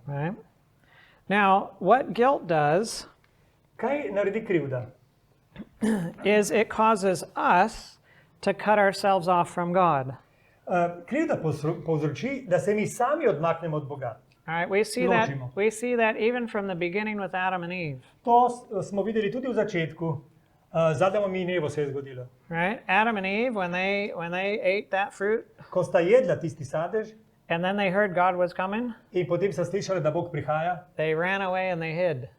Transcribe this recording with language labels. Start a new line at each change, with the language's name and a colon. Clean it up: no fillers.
English: right? Now, what guilt does
Slovenian: Kaj naredi krivda?
English: is it causes us to cut ourselves off from God.
Slovenian: Krivda povzroči, da se mi sami odmaknemo od Boga.
English: All right,
Slovenian: ločimo.
English: we see that even from the beginning with Adam and Eve.
Slovenian: To smo videli tudi v začetku. Z Adamom in Evo se je zgodilo.
English: Right? Adam and Eve, when they ate that fruit,
Slovenian: Ko sta jedla tisti sadež
English: and then they heard God was coming,
Slovenian: in potem sta slišala, da Bog prihaja,
English: they ran away and they hid.